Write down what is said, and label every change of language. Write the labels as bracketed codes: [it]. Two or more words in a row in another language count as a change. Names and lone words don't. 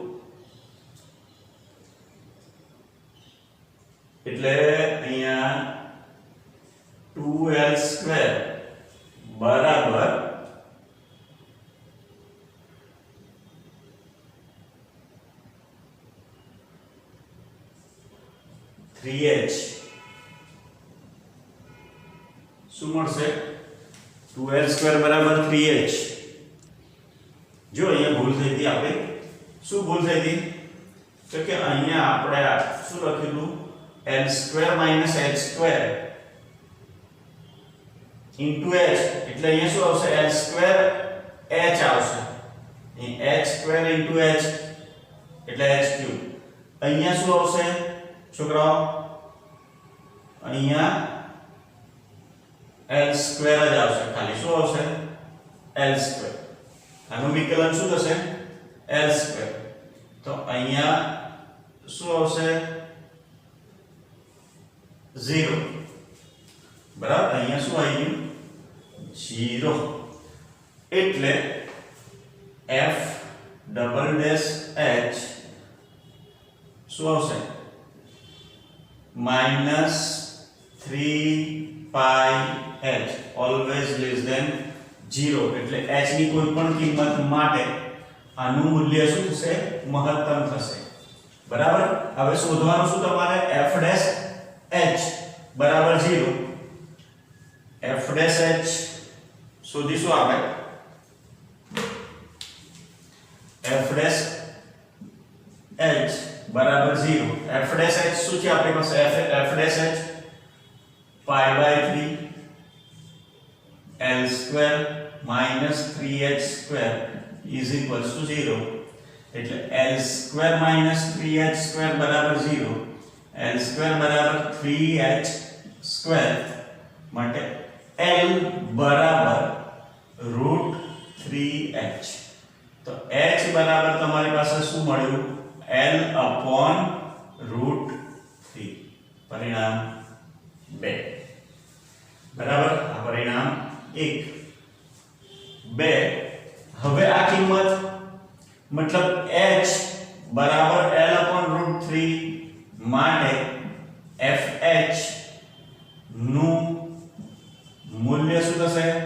[gu] એટલે અહીંયા [en] 2l square [gu] બરાબર 3h શું મળશે [en] 2l square [gu] બરાબર 3h જો અહીંયા ભૂલ થઈ હતી આપણે શું ભૂલ થઈ હતી તો કે અહીંયા આપણે શું લખેલું [en] l square minus h square into h [gu] એટલે અહીંયા શું આવશે [en] l square h [gu] આવશે અહીં [en] h square into h [gu] એટલે [en] h cube [gu] અહીંયા શું આવશે છોકરાઓ અહીંયા [en] l square [gu] જ આવશે ખાલી શું આવશે [en] l square [gu] આનું વિકલન શું થશે [en] l square [gu] તો અહીંયા શું આવશે 0 બરાબર અહીંયા શું આવી ગયું 0 એટલે [en] f double dash h [gu] શું આવશે [en] minus 3 pi h always less than 0 [gu] એટલે h ની કોઈ પણ કિંમત માટે આનું મૂલ્ય શું થશે મહત્તમ થશે બરાબર હવે શોધવાનું શું તમારે [en] f dash h [gu] બરાબર 0 [en] f dash h [gu] શોધીશું આપણે [en] f dash h [gu] બરાબર 0 [en] f dash h [gu] શું છે આપણી પાસે [en] f dash h pi by 3 l square minus 3h square is equals to 0 એટલે l square minus 3h square બરાબર 0 l square બરાબર 3h square માટે l બરાબર [gu] √3h તો h બરાબર તમારી પાસે શું મળ્યું [en] l upon √3 [gu] પરિણામ 2 બરાબર આ પરિણામ 1 2 હવે આ કિંમત મતલબ h બરાબર [en] l upon √3 [gu] માટે fh નું મૂલ્ય શું થશે